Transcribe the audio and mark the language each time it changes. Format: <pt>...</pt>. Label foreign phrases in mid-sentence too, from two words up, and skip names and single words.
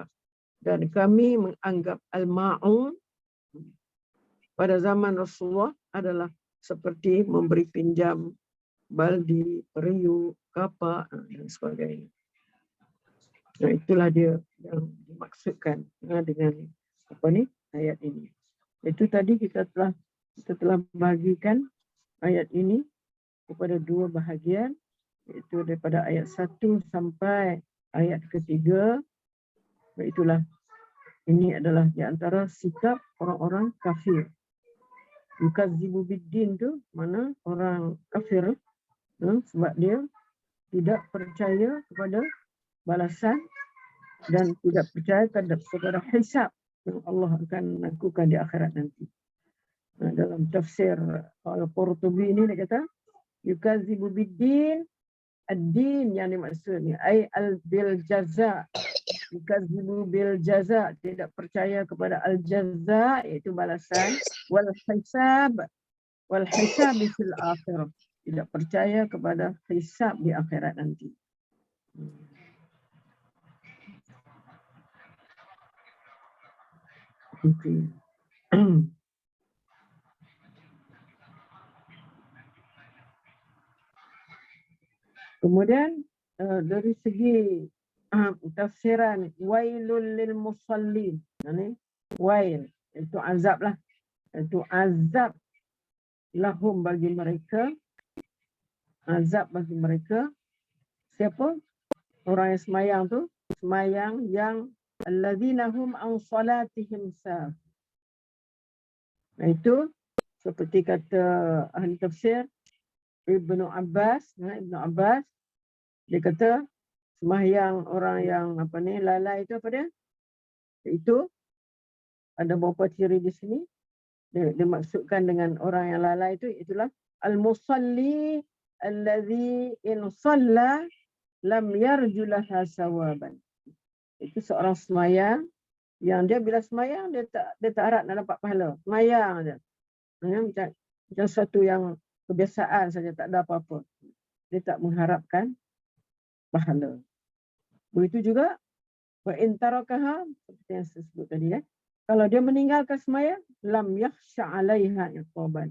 <ms>Dan kami menganggap al-ma'un pada zaman Rasulullah adalah seperti memberi pinjam baldi, periuk, kapak dan sebagainya. Nah, itulah dia yang dimaksudkan dengan ayat ini. Itu tadi kita telah bagikan ayat ini kepada dua bahagian, iaitu daripada ayat 1 sampai ayat ketiga. Itulah ini adalah di antara sikap orang-orang kafir.</ms> <ar>يكذب بالدين</ar> <ms>tu mana orang kafir sebab dia tidak percaya kepada balasan dan tidak percaya kepada hisab yang Allah akan lakukan di akhirat nanti. Dalam tafsir Al-Qurtubi ini dia kata</ms> <ar>يكذب بالدين، الدين</ar> <ms>yang dimaksudnya</ms> <ar>أي بالجزاء. يكذب بالجزاء,</ar> <ms>tidak percaya kepada al-jaza iaitu balasan,</ms> <ar>والحساب في الآخرة,</ar> <ms>tidak percaya kepada hisab di akhirat nanti. Okey. Kemudian dari segi tafsiran</ms> <ar>ويل للمصلين.</ar> <ms>Ini wail itu azab lah. Itu azab lahum bagi mereka. Azab bagi mereka. Siapa? Orang yang semayang tu. Semayang yang</ms> <ar>الذين هم عن صلاتهم ساهون.</ar> <ms>Itu seperti kata ahli tafsir Ibnu Abbas, dia kata sembahyang orang yang lalai itu apa dia? Itu ada beberapa ciri di sini. Dia maksudkan dengan orang yang lalai itu itulah</ms> <ar>المصلي الذي إن صلى لم يرج لها ثوابا.</ar> <ms>Itu seorang sembahyang yang dia bila sembahyang dia tak harap nak dapat pahala. Sembahyang aja. Macam satu yang kebiasaan saja, tak ada apa-apa. Dia tak mengharapkan pahala. Begitu juga</ms> <ar>وإن تركها,</ar> <ms>seperti yang saya sebut tadi kalau dia meninggalkan sembahyang</ms> <ar>لم يخش عليها عقابا.</ar>